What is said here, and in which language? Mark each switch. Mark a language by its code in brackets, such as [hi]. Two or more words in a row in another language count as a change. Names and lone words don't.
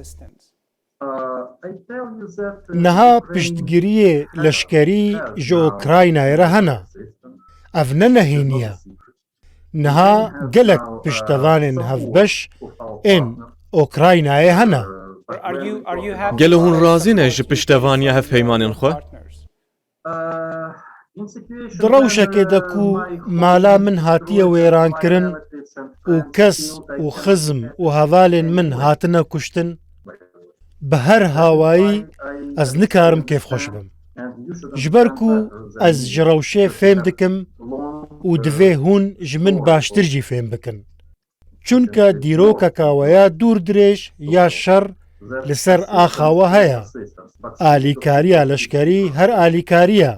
[ku] Niha piştgiriyê leşkerî ji Ukraynayê re hene. Ev ne nehînî ye. Niha gelek piştevanên hevbeş ên Ukraynayê hene. Gelo hûn razî ne ji piştevaniya hevpeymanên xwe? دڕەوشەکێ دەکو مالا من هاتیە وێرانکردن و کەس و خزم و هەڤالێن من هاتنە کوشتن بە هەر هاوایی ئەس نکارم کێفخۆش بم ji ber ku ez ji rewşê fêm dikim û divê hûn ji min baştir jî fêm bikin. Çunke dîrokeka we ya dûr dirêj ya şer li ser axawe heye. Alîkariya leşkerî her alîkariya.